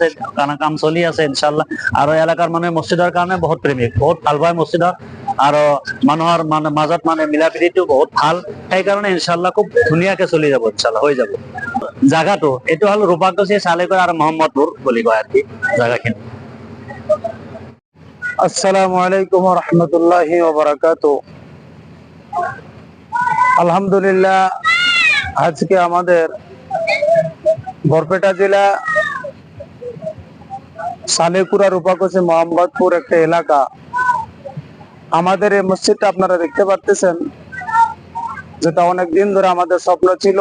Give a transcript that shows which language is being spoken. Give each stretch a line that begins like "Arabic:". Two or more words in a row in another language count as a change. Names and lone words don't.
Assamese: কাম চলি আছে
Arabic: إن شاء الله.
Assamese: আৰু এলেকাৰ মানুহে মছজিদৰ কাৰণে বহুত প্ৰেমিক, বহুত ভাল পায় মছজিদক আৰু মানুহৰ মাজত মানে মিলা প্ৰীতিটো বহুত ভাল। সেইকাৰণে
Arabic: إن شاء الله
Assamese: খুব ধুনীয়াকে চলি যাব,
Arabic: إن شاء الله
Assamese: হৈ যাব। জাগাটো এইটো হ'ল ৰূপাকুছি, চালেগৰ আৰু মহম্মদপুৰ বুলি কয় আৰু কি জাগাখিনি।
Arabic: السلام عليكم ورحمة الله وبركاته. الحمد لله,
Bangla: আজকে আমাদের বরপেটা জেলা সালেকুরা রূপাকুছি মোহাম্মদপুর একটা এলাকা। আমাদের এই মসজিদটা আপনারা দেখতে পাচ্ছেন, যেটা অনেক দিন ধরে আমাদের স্বপ্ন ছিল।